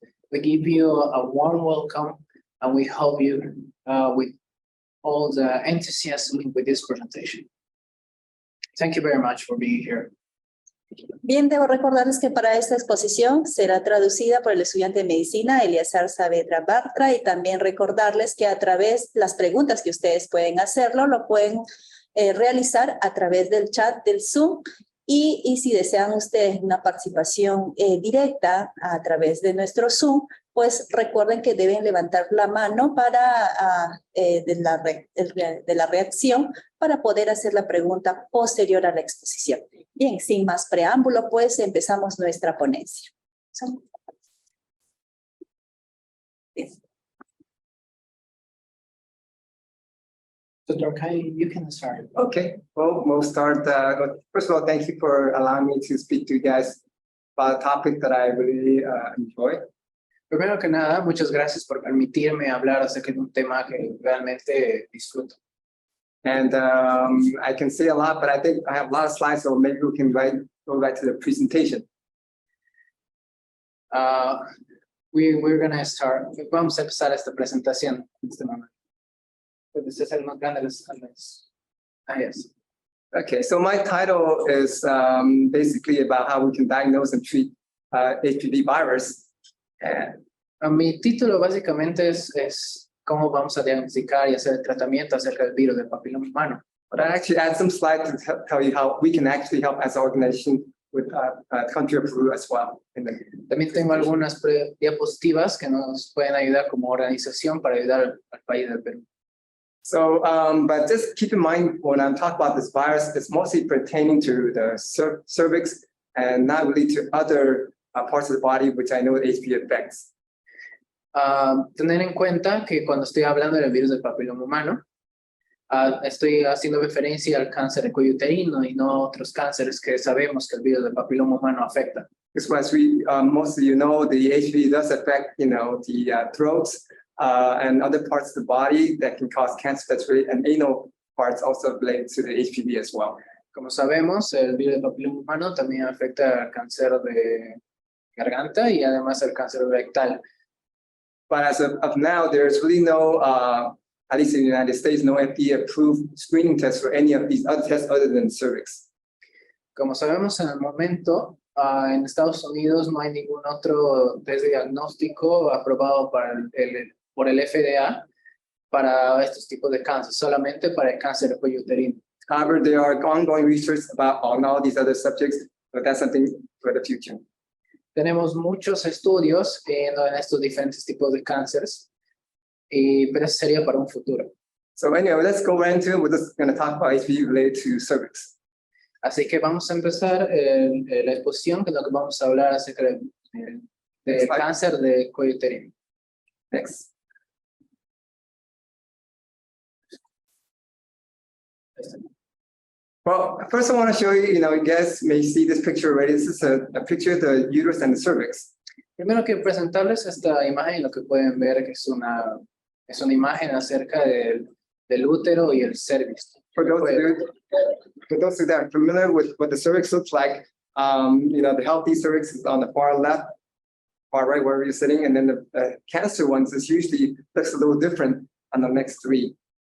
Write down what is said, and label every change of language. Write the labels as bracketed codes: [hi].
[en] We give you a warm welcome and we help you with all the enthusiasm with this presentation. Thank you very much for being here. [es] Bien, debo recordarles que para esta exposición será traducida por el estudiante de medicina Eliazar Saavedra Bartra, y también recordarles que a través de las preguntas que ustedes pueden hacerlo, lo pueden realizar a través del chat del Zoom, y si desean ustedes una participación directa a través de nuestro Zoom, pues recuerden que deben levantar la mano para de la reacción para poder hacer la pregunta posterior a la exposición. Bien, sin más preámbulo, pues empezamos nuestra ponencia. [en] Dr. Kai, you can start. Okay, well, we'll start. First of all, thank you for allowing me to speak to you guys about a topic that I really enjoy. [es] Primero que nada, muchas gracias por permitirme hablar acerca de un tema que realmente disfruto. [en] And I can say a lot, but I think I have a lot of slides, so maybe we can go back to the presentation. We're going to start. [es] Vamos a empezar esta presentación en este momento. Este es el más grande de los canales. [en] Yes. Okay, so my title is basically about how we can diagnose and treat HPV virus. [es] Mi título básicamente es cómo vamos a diagnosticar y hacer el tratamiento acerca del virus del papiloma humano. [en] But I actually add some slides to tell you how we can actually help as an organization with country of Peru as well. [es] También tengo algunas diapositivas que nos pueden ayudar como organización para ayudar al país del Perú. [en] So, but just keep in mind when I'm talking about this virus, it's mostly pertaining to the cervix and not really to other parts of the body, which I know HPV affects. [es] Tener en cuenta que cuando estoy hablando del virus del papiloma humano, estoy haciendo referencia al cáncer de cuello uterino y no a otros cánceres que sabemos que el virus del papiloma humano afecta. [en] Because most of you know, the HPV does affect, the throats and other parts of the body that can cause cancer. That's really, and anal parts also related to the HPV as well. [es] Como sabemos, el virus del papiloma humano también afecta al cáncer de garganta y además al cáncer rectal. [en] But as of now, there's really no, at least in the United States, no FDA-approved screening test for any of these other tests other than cervix. [es] Como sabemos en el momento, en Estados Unidos no hay ningún otro test de diagnóstico aprobado por el FDA para estos tipos de cáncer, solamente para el cáncer de cuello uterino. [en] However, there are ongoing research on all these other subjects, but that's something for the future. [es] Tenemos muchos estudios en estos diferentes tipos de cánceres, pero eso sería para un futuro. [en] So anyway, let's go right into it. We're just going to talk about HPV related to cervix. [es] Así que vamos a empezar la exposición, que es lo que vamos a hablar acerca del cáncer de cuello uterino. [en] Next. Well, first I want to show you, you guys may see this picture already. This is a picture of the uterus and the cervix. [es] Primero quiero presentarles esta imagen, lo que pueden ver que es una imagen acerca del útero y el cervix. [en] For those that are familiar with what the cervix looks like, the healthy cervix is on the far left, far right, wherever you're sitting, and then the cancer ones is usually looks a little different on the next three.